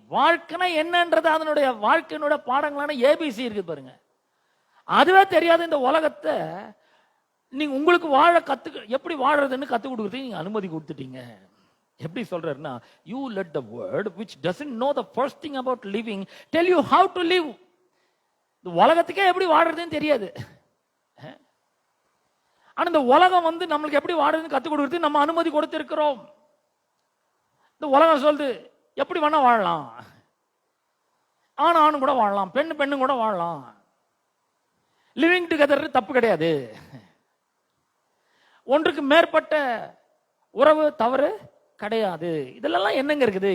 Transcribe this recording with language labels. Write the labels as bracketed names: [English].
[Tamil] வாழ்க்கைனா என்னன்றது அதனுடைய வாழ்க்கையினுடைய பாடங்களான ABC இருக்கு பாருங்க. அதுவே தெரியாது இந்த உலகத்தை நீங்க உங்களுக்கு வாழ எப்படி வாழறதுன்னு கத்து கொடுக்கறதுக்கு நீங்க அனுமதி கொடுத்துட்டீங்க. எப்படி சொல்றாருன்னா, [English] you let the word which doesn't know the first thing about living tell you how to live. [Tamil] இந்த உலகத்துக்கே எப்படி வாழறதுன்னு தெரியாது. ஆனா இந்த உலகம் நம்மளுக்கு எப்படி வாழறதுன்னு கத்து கொடுக்கறதுக்கு நம்ம அனுமதி கொடுத்திருக்கிறோம். இந்த உலகம் சொல்லுது எப்படி வேணா வாழலாம், ஆணும் கூட வாழலாம், பெண்ணும் கூட வாழலாம், லிவிங் டுகெதர் தப்பு கிடையாது, ஒன்றுக்கு மேற்பட்ட உறவு தவறு கிடையாது. இதெல்லாம் என்னங்க இருக்குது?